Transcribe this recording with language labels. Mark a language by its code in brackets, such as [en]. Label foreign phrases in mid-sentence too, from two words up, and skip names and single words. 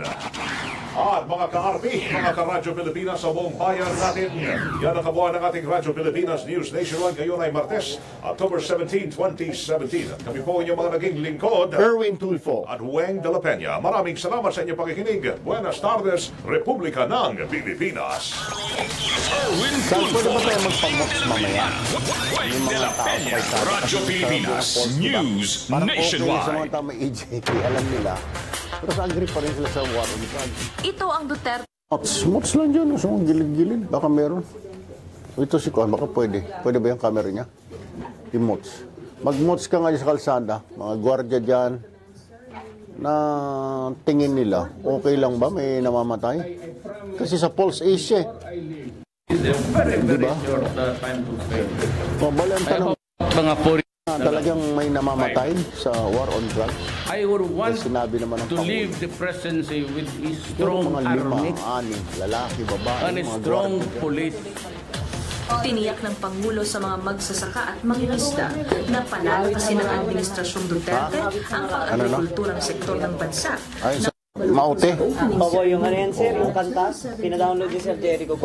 [tl] At mga ka-RP, mga ka-Radyo Pilipinas sa buong bayan natin, yan ang kabuuan ng ating Radyo Pilipinas News Nationwide. Ngayon ay Martes, October 17, 2017. At kami po inyong mga naging lingkod, Erwin Tulfo at Weng Dela. Maraming salamat sa inyong pakikinig. [es] Buenas tardes, [tl] Republika ng Pilipinas. Erwin Pwede ba tayo magpag-box mamaya? Weng Dela Peña, Radyo Pilipinas News Parang okay sa mga Nationwide. tama EJK, alam nila. Pero sa agree pa rin sila sa [en] war on drugs. [tl] Ito ang Duterte. Mots lang dyan, sa mga gilid-gilid. Baka meron. Ito si Kuan, baka pwede. Pwede ba yung camera niya? I-mots. Mag-mots ka nga sa kalsada, mga gwardiya dyan, na tingin nila, okay lang ba may namamatay? Kasi sa Pulse Asia, diba? Mabala ang tanong. Talagang may namamatay sa [en] war on drugs. I would want [tl] sinabi naman ng [en] to [tl] Pangulo. [en] leave the presidency with a [tl] Pero [en] strong [tl] mga [en] army [tl] 5, 6, lalaki, babae, [en] and a [tl] mga [en] strong [tl] gwardiya. [en] police. [tl] Tiniyak ng Pangulo sa mga magsasaka at mangingisda na panalo kasi ng Administrasyong Duterte ang pang-agrikulturang sektor ng bansa. Ay, sa Maute? Opo, yung ano yan, sir, yung kanta, pinadownload ni Sir Jericho po.